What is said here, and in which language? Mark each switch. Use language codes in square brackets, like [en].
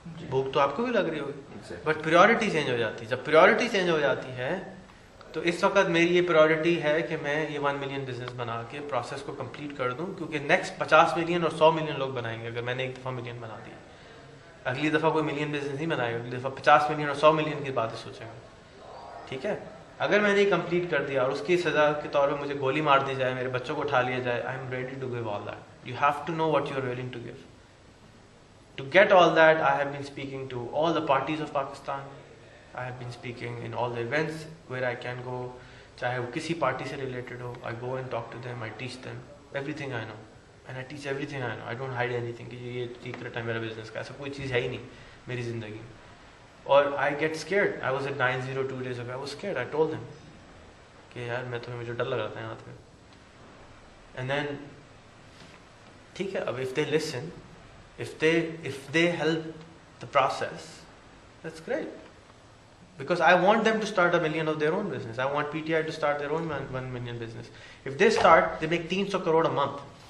[ur] بھوک تو آپ کو بھی لگ رہی ہوگی, بٹ پریورٹی چینج ہو جاتی ہے. جب پریورٹی چینج ہو جاتی ہے تو اس وقت میری یہ پریورٹی ہے کہ میں یہ 1 ملین بزنس بنا کے پروسیس کو کمپلیٹ کر دوں, کیونکہ نیکسٹ 50 ملین اور 100 ملین لوگ بنائیں گے. اگر میں نے ایک دفعہ ملین بنا دی, اگلی دفعہ کوئی ملین بزنس نہیں بنائے گا, اگلی دفعہ 50 ملین اور 100 ملین کی باتیں سوچیں گے. ٹھیک ہے, اگر میں نے کمپلیٹ کر دیا اور اس کی سزا کے طور پہ مجھے گولی مار دی جائے, میرے بچوں کو اٹھا لیا جائے, [en] I am ready to give all that. You have to know what you are willing to give. To get all that, I have been speaking to all the parties of Pakistan. I have been speaking in all the events where I can go. [ur] چاہے وہ کسی party سے related ہو, [en] I go and talk to them, I teach them everything I know. And I teach everything I know. I don't hide anything [ur] کہ یہ secret ہے میرا business کا. ایسا کوئی چیز ہے ہی نہیں میری زندگی میں. اور [en] I get scared. I was at 902 days ago. I was scared. I told them [ur] کہ یار میں تمہیں, مجھے ڈر لگ رہا تھا یہاں پہ. [en] And then [ur] ٹھیک ہے, [en] اب if they listen, if they help the process, that's great, because I want them to start 1 million of their own business. I want PTI to start their own 1 million business. If they start, they make 300 crore a month.